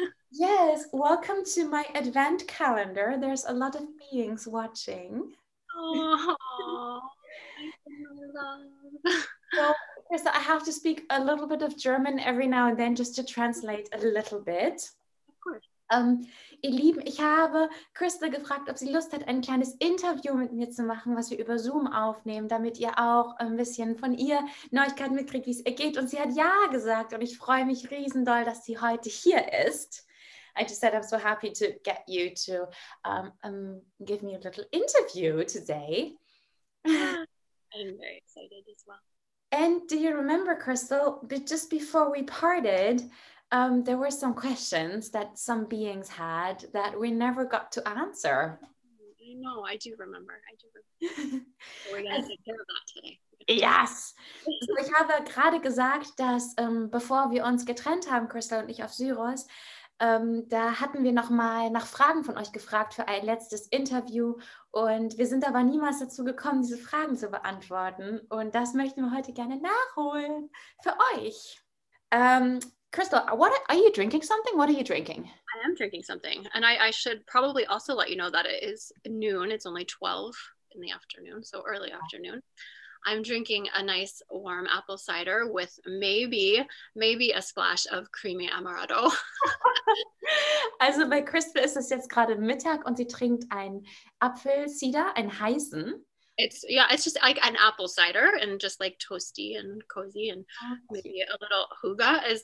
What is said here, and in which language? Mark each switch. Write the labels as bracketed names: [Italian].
[English] Yes, welcome to my advent calendar. There's a lot of beings watching. Oh, I love. So, Crystal, I have to speak a little bit of German every now and then just to translate a little bit. Of course. [German] Ihr Lieben, ich habe Crystal gefragt, ob sie Lust hat, ein kleines Interview mit mir zu machen, was wir über Zoom aufnehmen, damit ihr auch ein bisschen von ihr Neuigkeiten mitkriegt, wie es ihr geht. Und sie hat ja gesagt und ich freue mich riesendoll, dass sie heute hier ist. [English] I just said I'm so happy to get you to give me a little interview today. I'm very excited as well. And do you remember, Crystal, just before we parted, there were some questions that some beings had that we never got to answer. I know, I do remember. So we're going to take care of that today. Yes. [German] Also ich habe gerade gesagt, dass bevor wir uns getrennt haben, Crystal und ich auf Syros, da hatten wir nochmal nach Fragen von euch gefragt für ein letztes Interview und wir sind aber niemals dazu gekommen, diese Fragen zu beantworten und das möchten wir heute gerne nachholen für euch. [English] Crystal, are you drinking something? What are you drinking? I am drinking something, and I should probably also let you know that it is noon. It's only 12 in the afternoon, so early afternoon. I'm drinking a nice warm apple cider with maybe a splash of creamy amaretto. [German] Also bei Crystal ist es jetzt gerade Mittag und sie trinkt einen Apfelcider, einen heißen. [English] It's just like an apple cider and just like toasty and cozy and maybe a little huga.